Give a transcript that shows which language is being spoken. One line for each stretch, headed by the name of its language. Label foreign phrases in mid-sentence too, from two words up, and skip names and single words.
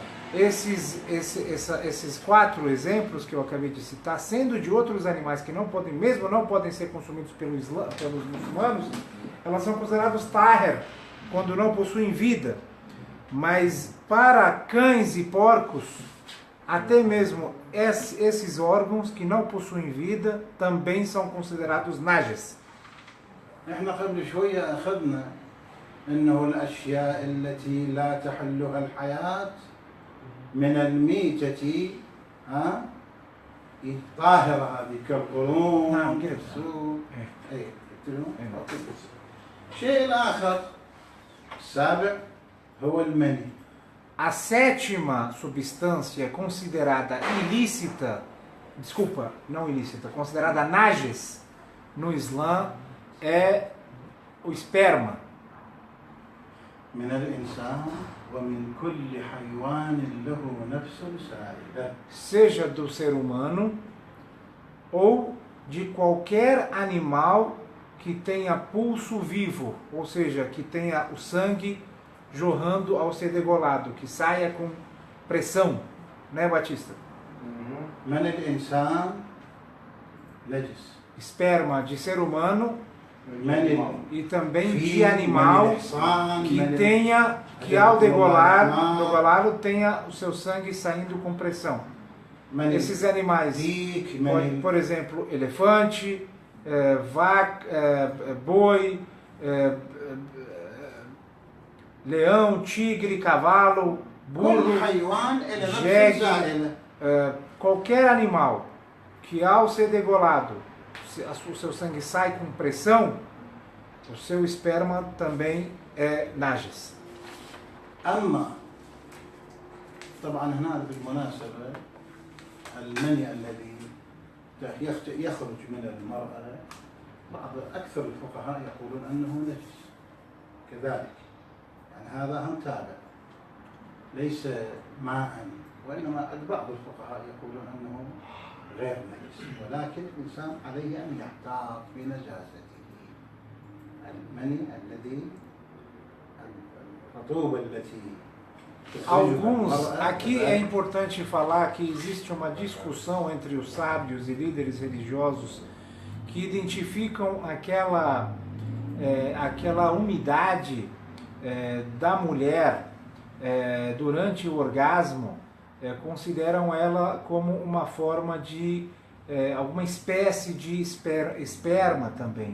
Portuguese: Esses 4 exemplos que eu acabei de citar, sendo de outros animais que não podem ser consumidos pelos muçulmanos, elas são consideradas tahar, quando não possuem vida. Mas para cães e porcos, até mesmo esses órgãos que não possuem vida também são considerados najis.
Arabic: احنا قبل شوية أخذنا أنه الأشياء التي لا تحلها الحياة من الميتة طاهرة هذه كالقرون نعم كده. السوق الشيء الآخر السابع هو المني.
Portuguese: A 7ª substância considerada ilícita, não ilícita, considerada najis no Islã é o esperma.
Arabic: من الإنسان ومن كل حيوان له نفس سائلة.
Portuguese: Seja do ser humano ou de qualquer animal que tenha pulso vivo, ou seja, que tenha o sangue jorrando ao ser degolado, que saia com pressão, né, Batista?
Arabic: من الإنسان نجس.
Portuguese: Esperma de ser humano e também de
Arabic: من
Portuguese: animal
Arabic: الحصان
Portuguese: que ao degolá-lo tenha o seu sangue saindo com pressão. Esses animais, por exemplo, elefante, vaca, boi, leão, tigre, cavalo, burro, jegue, qualquer animal que ao ser degolado o seu sangue sai com pressão, o seu esperma também é najis.
Arabic: أما طبعا هنا بالمناسبة المني الذي يخرج من المرأة أكثر الفقهاء يقولون أنه نجس كذلك، يعني هذا هم تابع ليس ماء، وإنما بعض الفقهاء يقولون أنه غير نجس، ولكن الإنسان عليه أن يحتاط بنجاسته. المني الذي الرطوبة التي
Portuguese: Aqui é importante falar que existe uma discussão entre os sábios e líderes religiosos que identificam aquela umidade da mulher durante o orgasmo, consideram ela como uma forma de alguma espécie de esperma também.